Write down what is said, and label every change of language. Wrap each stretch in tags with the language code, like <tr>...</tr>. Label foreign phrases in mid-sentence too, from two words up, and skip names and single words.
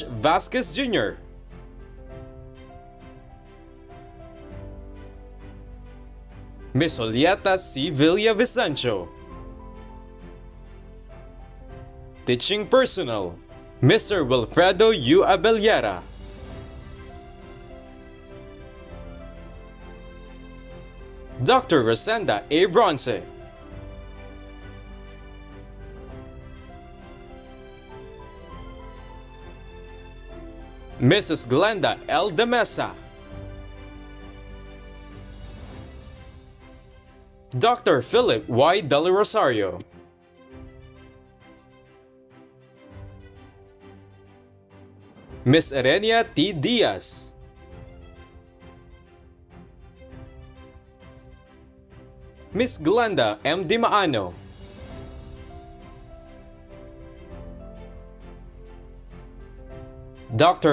<en>Vasquez Jr., Miss Julieta C. Villavicencio. Teaching personnel: Mr. Wilfredo U. Abellera, Dr. Rosenda A. Bronce, Mrs. Glenda L. De Mesa, Dr. Philip Y. Del Rosario, Miss Erenia T. Diaz, Miss Glenda M. Di Maano, Dr.</en>